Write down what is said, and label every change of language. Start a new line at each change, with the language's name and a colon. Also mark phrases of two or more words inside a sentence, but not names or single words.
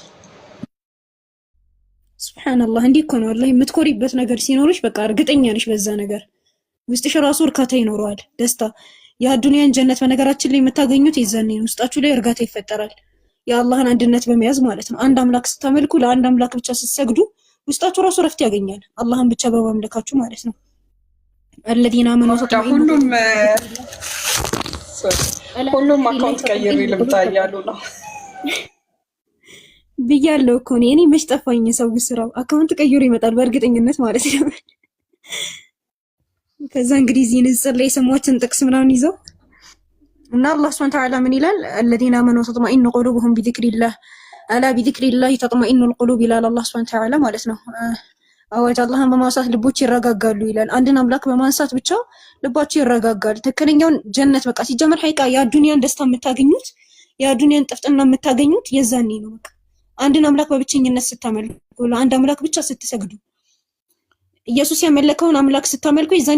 Amharic: ሱብሃንአላህ። እንዲህ እኮ ነው ወላሂ የምትኮሪበት ነገር ሲኖርሽ በቃ እርግጠኛ ነሽ በዛ ነገር ውስጥሽ ራሱ እርካታ ይኖረዋል፣ ደስታ። የአዱንያን ጀነት በነገራችን ላይ የምታገኙት የዛኔ ነው። ውስጣችሁ ላይ እርጋታ ይፈጠራል። የአላህን አንድነት በመያዝ ማለት ነው። አንድ አምላክ ስታመልኩ፣ ለአንድ አምላክ ብቻ ስትሰግዱ ውስጣችሁ ራሱ ረፍት ያገኛል። አላህን ብቻ በማምለካችሁ ማለት ነው።
Arabic: الذين آمنوا
Amharic: ሁሉም አካውንት ቀይሬ ልምጣ እያሉ ነው ብያለሁ እኮ እኔ መች ጠፋኝ። ሰው ስራው አካውንት ቀይሮ ይመጣል በእርግጠኝነት ማለት ነው። ከዛ እንግዲህ እዚህ ንጽር ላይ የሰማችን ጥቅስ ምናምን ይዘው እና አላህ
Arabic: سبحانه وتعالى
Amharic: ምን ይላል?
Arabic: الذين آمنوا تطمئن قلوبهم بذكر الله ألا بذكر الله تطمئن القلوب
Amharic: ይላል አላህ
Arabic: سبحانه وتعالى
Amharic: ማለት ነው። አዋጅ አላህን በማንሳት ልቦች ይረጋጋሉ ይላል። አንድን አምላክ በማንሳት ብቻ ልባችሁ ይረጋጋል። ትክክለኛውን ጀነት በቃ ሲጀመር ሀይቃ የአዱንያን ደስታ የምታገኙት የአዱንያን ጥፍጥና የምታገኙት የዛኔ ነው። በቃ አንድን አምላክ በብቸኝነት ስታመልኩ፣ ለአንድ አምላክ ብቻ ስትሰግዱ፣ ኢየሱስ ያመለከውን አምላክ ስታመልኩ የዛኔ